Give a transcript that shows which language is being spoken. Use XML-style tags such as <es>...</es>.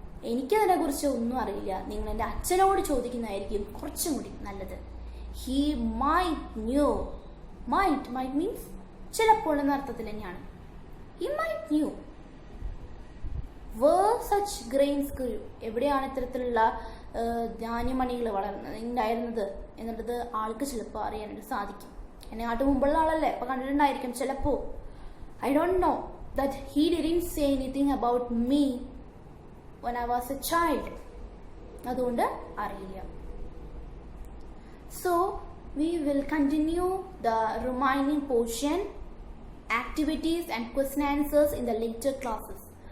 <ml>എനിക്കതിനെ കുറിച്ച് ഒന്നും അറിയില്ല, നിങ്ങൾ എൻ്റെ അച്ഛനോട് ചോദിക്കുന്നതായിരിക്കും കുറച്ചും കൂടി നല്ലത്.</ml> <en>He might knew. Might means</en> <ml>ചിലപ്പോൾ എന്ന അർത്ഥത്തിൽ തന്നെയാണ്.</ml> <en>He might knew were such grains grew.</en> <ml>എവിടെയാണ് ഇത്തരത്തിലുള്ള ധാന്യമണികൾ ഉണ്ടായിരുന്നത് എന്നുള്ളത് ആൾക്ക് ചിലപ്പോൾ അറിയാനായിട്ട് സാധിക്കും. എന്നെ നാട്ടു മുമ്പുള്ള ആളല്ലേ, അപ്പൊ കണ്ടിട്ടുണ്ടായിരിക്കും ചിലപ്പോ.</ml> <en>I don't know that he didn't say anything about me when I was a child.</en> <ml>അതുകൊണ്ട് അറിയില്ല.</ml> <en>So we will continue the remaining portion, activities and question answers in the later classes.</en>